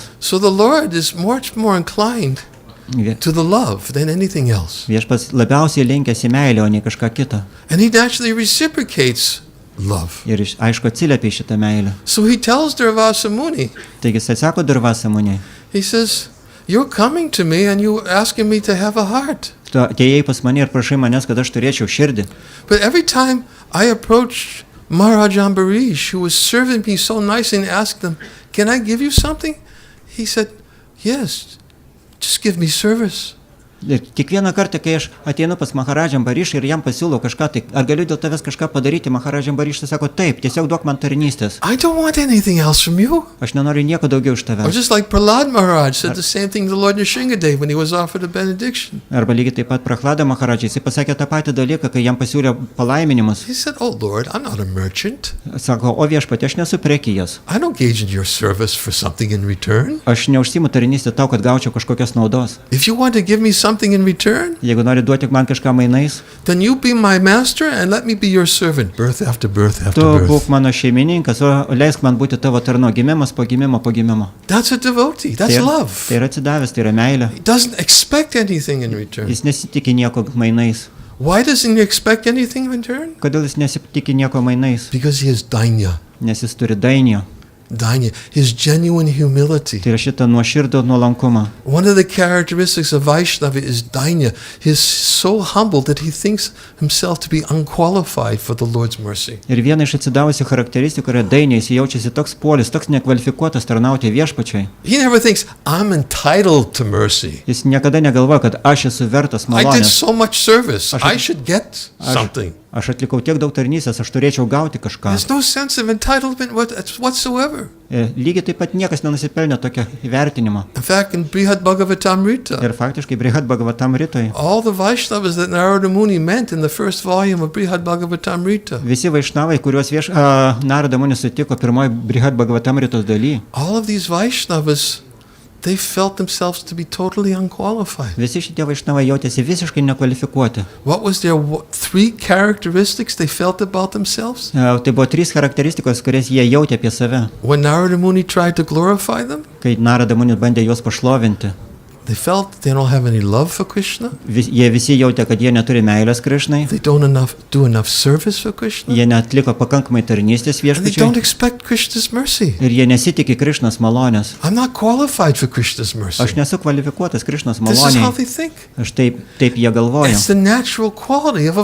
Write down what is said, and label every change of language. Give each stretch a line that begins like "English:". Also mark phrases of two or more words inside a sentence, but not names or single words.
English: So the Lord is much more inclined to the love than anything else.
Lithuanian: Viešpats labiausiai linkęs į meilę, o ne kažką kitą.
English: And He actually reciprocates love.
Lithuanian: Ir aišku atsiliepia į šitą meilę.
English: So He tells Durvasa Muni,
Lithuanian: Taigi jis atsako Durvasa Muniai.
English: He says, you're coming to me and you're asking me to have a heart.
Lithuanian: Tu atėjai pas mane ir prašai manęs, kad aš turėčiau širdį.
English: But every time I approached Maharaj Ambarish, who was serving me so nicely, and asked him, can I give you something? He said, yes, just give me service.
Lithuanian: Ir kiekvieną kartą, kai aš ateinu pas Maharadžą Ambarišą ir jam pasiūlau kažką, tai ar galiu dėl tavęs kažką padaryti, Maharadžą Ambarišą sako, taip, tiesiog duok man tarnystės.
English: I don't want anything else from you.
Lithuanian: Aš nenoriu nieko daugiau iš
English: Or
Lithuanian: tavęs.
English: just like Prahlad Maharaj said the same thing to Lord Nrsingadev when he was offered a benediction.
Lithuanian: Arba lygiai taip pat Prahlada Maharadžai, jisai pasakė tą patį dalyką, kai jam pasiūlė palaiminimus.
English: He said, oh Lord, I'm not a merchant.
Lithuanian: Sako, o viešpatie, aš nesu prekijas.
English: I don't gauge in your service for something in return.
Lithuanian: Aš neužsiimu tarnystę tau, kad gaučiau kažkokios naudos.
English: If you want to give me something in return,
Lithuanian: Jeigu nori duoti man kažką mainais,
English: then you be my master and let me be your servant, birth after birth after
Lithuanian: tu
English: birth.
Lithuanian: būk mano šeimininkas, o leisk man būti tavo tarno, gimimas po gimimo po gimimo.
English: That's a devotee. That's
Lithuanian: Tai
English: love.
Lithuanian: yra atsidavęs, tai yra meilė.
English: He doesn't expect anything in return.
Lithuanian: Jis nesitikė nieko mainais.
English: Why doesn't he expect anything in return?
Lithuanian: Kodėl jis nesitikė nieko mainais?
English: Because he is dainya.
Lithuanian: Nes jis turi dainio.
English: Dainya. His genuine humility.
Lithuanian: Tai yra šitą nuoširdų nuolankumą.
English: One of the characteristics of Vaishnava is dainya. He is so humble that he thinks himself to be unqualified for the Lord's mercy.
Lithuanian: Ir viena iš atsidavusių charakteristikų yra dainė, jis jaučiasi toks polis, toks nekvalifikuotas tarnauti viešpačiai.
English: He never thinks, I'm entitled to mercy.
Lithuanian: Jis niekada negalvoja, kad aš esu vertas
English: I did
Lithuanian: malonės.
English: so much service. I should get something.
Lithuanian: Aš atlikau tiek daug tarnystės, aš turėčiau gauti kažką.
English: There's no sense of entitlement whatsoever.
Lithuanian: Lygiai taip pat niekas nenusipelnė tokio įvertinimo.
English: In fact, in Brihad Bhagavatamrita,
Lithuanian: Ir faktiškai Brihad Bhagavatam Rytoj
English: all the Vaishnavas that Narada Muni meant in the first volume of Brihad Bhagavatamrita,
Lithuanian: visi vaišnavai, kuriuos Narada Munis sutiko pirmoji Brihad Bhagavatam Rytos daly,
English: all of these Vaishnavas, they felt themselves to be totally unqualified.
Lithuanian: visi šitie vaišnavai jautėsi visiškai nekvalifikuoti.
English: What was their three characteristics they felt about themselves?
Lithuanian: Tai buvo 3 charakteristikos, kurias jie jautė apie save,
English: When Narada Muni tried to glorify them,
Lithuanian: kai Narada Munis bandė juos pašlovinti.
English: they felt they don't have any love for Krishna.
Lithuanian: Jie visi jautė, kad jie neturi meilės Krišnai,
English: They don't do enough service for Krishna.
Lithuanian: jie netliko pakankamai tarnystės
English: And they don't
Lithuanian: viešpačiai
English: expect Krishna's mercy.
Lithuanian: ir jie nesitikė Krišnos malonės.
English: I'm not qualified for Krishna's mercy.
Lithuanian: Aš nesu kvalifikuotas Krišnos
English: This is how
Lithuanian: maloniai.
English: they think.
Lithuanian: Aš taip jie galvoja.
English: It's the natural quality of a